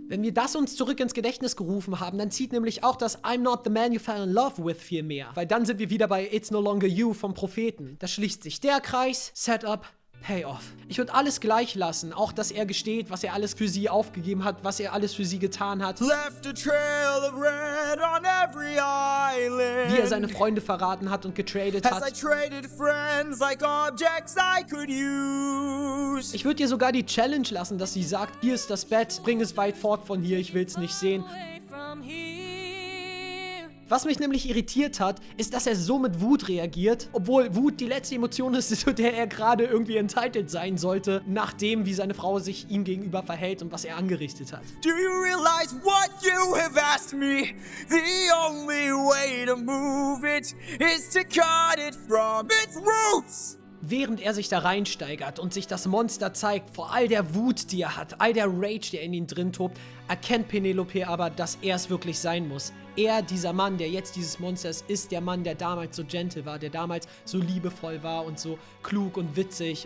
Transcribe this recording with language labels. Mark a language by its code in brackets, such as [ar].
[de] Wenn wir das uns zurück ins Gedächtnis gerufen haben, dann zieht nämlich auch das [en] I'm not the man you fell in love with [de] viel mehr. Weil dann sind wir wieder bei [en] It's no longer you [de] vom Propheten. Da schließt sich der Kreis, Setup, Payoff. Ich würde alles gleich lassen, auch dass er gesteht, was er alles für sie aufgegeben hat, was er alles für sie getan hat. [en] Left a trail of red on every island. [de] Wie er seine Freunde verraten hat und getradet [en] As I [de] hat. [en] traded friends like objects I could use. [de] Ich würde ihr sogar die Challenge lassen, dass sie sagt, hier ist das Bett, bring es weit fort von hier, ich will es nicht sehen. [en] Away from here. [de] Was mich nämlich irritiert hat, ist, dass er so mit Wut reagiert, obwohl Wut die letzte Emotion ist, zu der er gerade irgendwie entitled sein sollte, nachdem, wie seine Frau sich ihm gegenüber verhält und was er angerichtet hat. [en] Do you realize what you have asked me? The only way to move it is to cut it from its roots. [de] Während er sich da reinsteigert und sich das Monster zeigt, vor all der Wut, die er hat, all der Rage, der in ihm drin tobt, erkennt Penelope aber, dass er es wirklich sein muss. Er, dieser Mann, der jetzt dieses Monster ist, ist der Mann, der damals so gentle war, der damals so liebevoll war und so klug und witzig.